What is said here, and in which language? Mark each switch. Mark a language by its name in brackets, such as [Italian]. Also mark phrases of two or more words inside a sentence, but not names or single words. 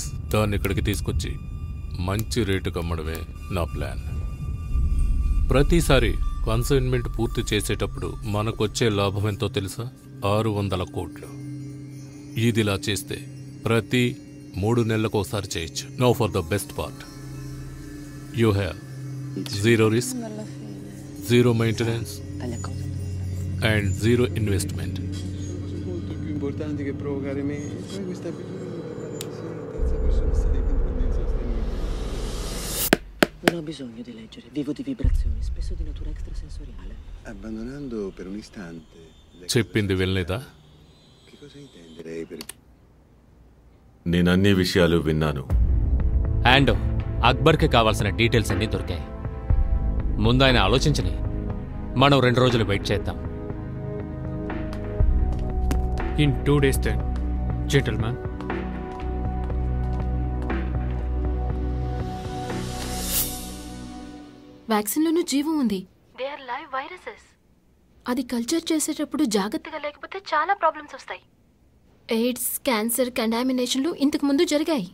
[Telugu] దాన్ని ఇక్కడికి తీసుకొచ్చి మంచి రేటుకు అమ్మడమే నా ప్లాన్. ప్రతిసారి కన్సైన్మెంట్ పూర్తి చేసేటప్పుడు మనకొచ్చే లాభం ఎంతో తెలుసా? 600 కోట్లు. ఇదిలా చేస్తే ప్రతి 3 నెలలకు ఒకసారి చేయొచ్చు. [English] Now for the best part, you have zero risk, zero maintenance and zero investment. [Italian] Importanti che provocare me. Poi questa abitudine di parlare così in terza persona sta diventando insostenibile. Non ho bisogno di leggere, vivo di vibrazioni, spesso di natura extrasensoriale. Abbandonando per un istante. [Telugu] చెప్పింది వినలేదా? [Italian] Che cosa intende lei per... [Telugu] నేను అన్ని విషయాలు విన్నాను. యాండో, అక్బర్కి కావాల్సిన డీటెయిల్స్ అన్నీ దొరికాయి. ముందు ఆయన ఆలోచించని, మనం 2 రోజులు వెయిట్ చేద్దాం. [English] In 2 days then, gentlemen. [Telugu] వ్యాక్సిన్లోనూ జీవం ఉంది. [English] They are live viruses. [Telugu] అది కల్చర్ చేసేటప్పుడు జాగ్రత్తగా లేకపోతే చాలా ప్రాబ్లమ్స్ వస్తాయి. [English] AIDS, cancer, [Telugu] కంటామినేషన్లు ఇంతకు ముందు జరిగాయి.